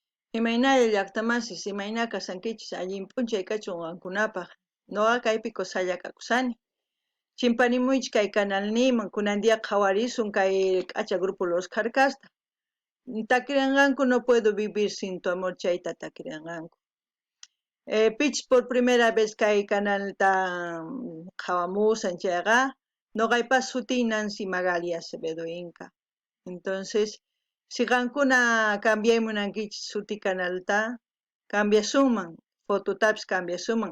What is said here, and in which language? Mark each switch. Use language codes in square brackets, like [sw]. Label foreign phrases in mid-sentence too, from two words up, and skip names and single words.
[qu] Imaynalla llaqtamasis imayna kasankichis allin p'unchay kachun qankunapaq. Nuqa kaypi kusalla kakusani. Chimpanimuychis kay canalniman kunandiya qhawarisun kay k'acha grupo Los Carcasta. Takirinqanku [es] no puedo vivir sin tu amor [qu] chayta takirinqanku. Pichis [es] por primera vez [qu] kay canalta qhawamusan chayqa nuqaypas sutin Nancy Magali Acevedo Inca. Entonces, si qankuna cambiaymunankichis suti canalta, cambiasunman, fototapis cambiasunman.